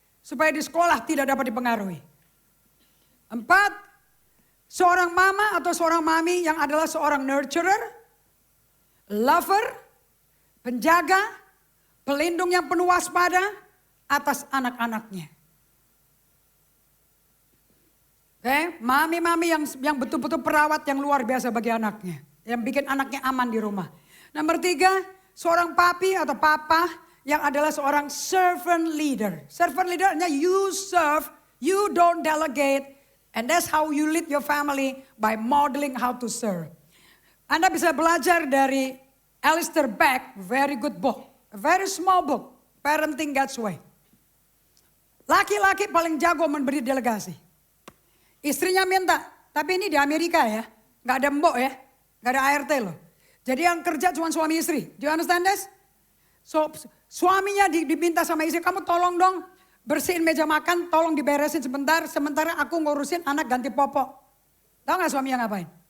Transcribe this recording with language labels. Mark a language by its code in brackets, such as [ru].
[id] Supaya di sekolah tidak dapat dipengaruhi. 4, seorang mama atau seorang mami yang adalah seorang nurturer, lover, penjaga, pelindung yang penuh waspada atas anak-anaknya. Oke, mami-mami yang betul-betul perawat yang luar biasa bagi anaknya. Yang bikin anaknya aman di rumah. Nomor 3, seorang papi atau papa yang adalah seorang servant leader. [en] Servant leader artinya you serve, you don't delegate. And that's how you lead your family by modeling how to serve. [id] Anda bisa belajar dari Alistair Beck, [en] very good book. A very small book, Parenting God's Way. [id] Laki-laki paling jago memberi delegasi. Istrinya minta, tapi ini di Amerika ya, nggak ada mbok ya, nggak ada ART loh. Jadi yang kerja cuma suami istri. [en] Do you understand this? [id] So suaminya diminta sama istri, kamu tolong dong bersihin meja makan, tolong diberesin sebentar, sementara aku ngurusin anak ganti popok. Tahu nggak suaminya ngapain?